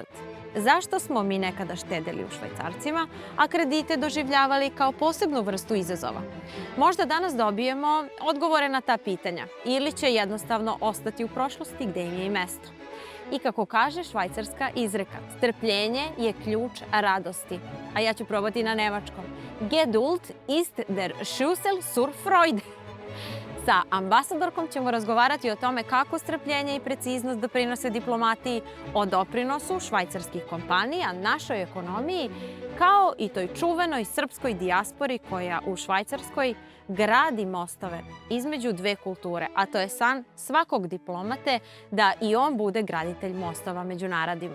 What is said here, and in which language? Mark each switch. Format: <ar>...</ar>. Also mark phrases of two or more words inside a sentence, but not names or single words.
<sr>Zašto smo mi nekada štedeli u švajcarcima, a kredite doživljavali kao posebnu vrstu izazova? Možda danas dobijemo odgovore na ta pitanja ili će jednostavno ostati u prošlosti gde im je i mesto. I kako kaže švajcarska izreka, strpljenje je ključ radosti. A ja ću probati na nemačkom.</sr> <de>Geduld ist der Schlüssel zur Freude.</de> <sr>Sa ambasadorkom ćemo razgovarati o tome kako strpljenje i preciznost doprinose diplomatiji, o doprinosu švajcarskih kompanija, našoj ekonomiji, kao i toj čuvenoj srpskoj dijaspori koja u Švajcarskoj gradi mostove između dve kulture, a to je san svakog diplomate da i on bude graditelj mostova među narodima.</sr>